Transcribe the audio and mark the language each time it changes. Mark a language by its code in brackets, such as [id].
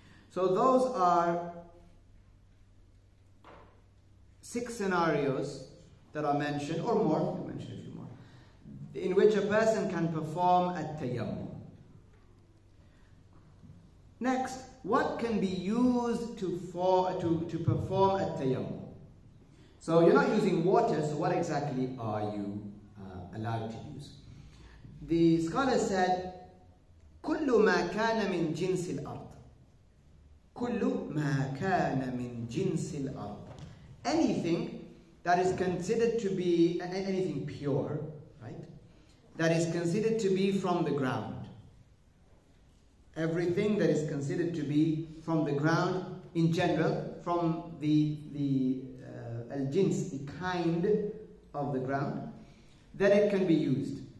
[en] So those are 6 scenarios that are mentioned, or more, I'll mention a few more, in which a person can perform at-tayammum. Next, what can be used to perform at-tayammum? So you're not using water, so what exactly are you allowed to use? The scholar said, [ar] كل ما كان من جنس الأرض. كل ما كان من جنس الأرض. [en] Anything that is considered to be anything pure, right? That is considered to be from the ground. Everything that is considered to be from the ground in general, from the al-jins, the kind of the ground, then it can be used.